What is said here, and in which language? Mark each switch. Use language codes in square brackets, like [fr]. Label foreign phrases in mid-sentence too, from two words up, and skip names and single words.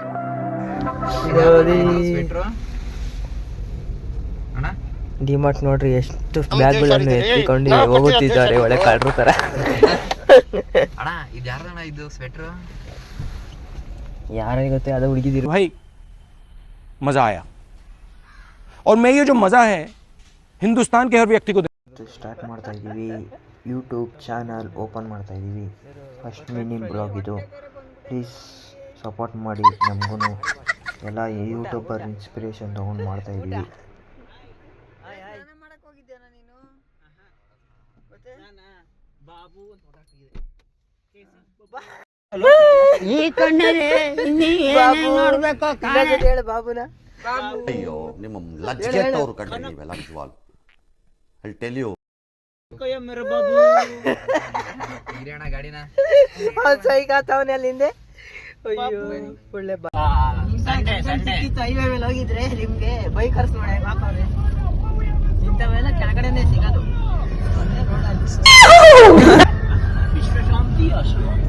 [kn] ಡಿಮಾರ್ಟ್ ನೋಡ್ರಿ ಎಷ್ಟು ಬ್ಯಾಗ್ಗಳನ್ನು ಎತ್ತಿಕೊಂಡು ಹೋಗುತ್ತಿದ್ದಾರೆ ಒಳ್ಳೆ ಕಳ್ರು ತರ. ಅಣ್ಣ ಇದು ಯಾರಣ್ಣ ಇದು ಸ್ವೆಟ್ರು? ಯಾರಿಗೆ ಗೊತ್ತೇ ಅದು ಹುಡುಗಿದಿರು. [hi] भाई मजा आया और मैं ये जो मजा है हिंदुस्तान के हर व्यक्ति को [kn] ಸ್ಟಾರ್ಟ್ ಮಾಡ್ತಾ ಇದ್ದೀವಿ. [en] YouTube channel open [kn] ಮಾಡ್ತಾ ಇದ್ದೀವಿ. [en] first mini blog [kn] ಇದು. [en] please support [kn] ಮಾಡಿ. ನಮಗೂ ಎಲ್ಲ [en] YouTuber inspiration [kn] ತೊಗೊಂಡು ಮಾಡ್ತಾ ಇದ್ದೀವಿ. ಈ ಕಣ್ಣಲ್ಲಿ ನೋಡ್ಬೇಕು ಹೇಳು ಬಾಬುನ. ಅಯ್ಯೋ ನಿಮ್ಮ ಲಜ್ಜೆಟ್ಟವ್ರು ಕಂಡ್ರೆ ನೀವೆಲ್ಲ ನಿಜವಾಗ್ಲು. [en] I'll tell you. [kn] ಹಿರಿಯಣ್ಣ ಗಾಡಿನ ಸೈಕಾತವನೇ ಅಲ್ಲಿಂದೆ. ಅಯ್ಯೋ ಒಳ್ಳೆ ಹೈವೇ ಮೇಲೆ ಹೋಗಿದ್ರೆ ನಿಮ್ಗೆ ಬೈಕ್ ಹರ್ಸ್ ನೋಡಿ ಹಾಕೋರೆ ಇಂಥವೆಲ್ಲ ಕೆಳಗಡೆನೆ ಸಿಗೋದು. ವಿಶ್ವಶಾಂತಿ ಆಶ್ರಮ.